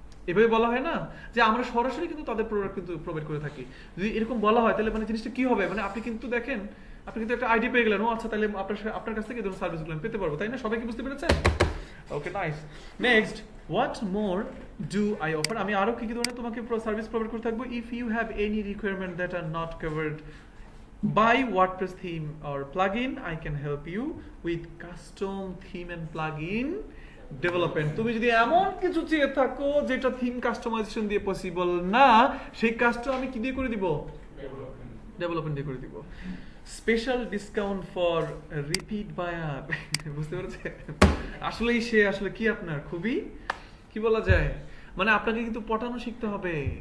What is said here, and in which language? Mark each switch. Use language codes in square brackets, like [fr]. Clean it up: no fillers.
[bn] এভাবে বলা হয় না যে আমরা সরাসরি কিন্তু তাদের প্রোডাক্ট কিন্তু প্রোভাইড করে থাকি। যদি এরকম বলা হয় তাহলে মানে জিনিসটা কি হবে, মানে আপনি কিন্তু দেখেন, আপনি কিন্তু একটা আইডি পেয়ে গেলেন, ও আচ্ছা তাহলে আপনার কাছ থেকে এই ধরনের সার্ভিসগুলো আমি পেতে পারবো, তাই না? সবাই কি বুঝতে পেরেছেন? ওকে, nice. Next, what more do I offer? আমি আরো কি কি ধরনের তোমাকে সার্ভিস প্রোভাইড করে থাকবো। [en] If you have any requirement that are not covered by WordPress theme or plugin, I can help you with custom theme and plugin development. [bn] তুমি যদি এমন কিছু চেয়ে থাকো যেটা থিম কাস্টমাইজেশন দিয়ে পসিবল না, সেই কাজটা আমি কি দিয়ে করে দিব? ডেভেলপমেন্ট দিয়ে করে দিব। [en] Special discount for repeat buyer. বুঝতে পেরেছে? [bn] আসলেই সে আসলে কি আপনার খুবই কি বলা যায়, মানে আপনাকে কিন্তু পটানো শিখতে হবে।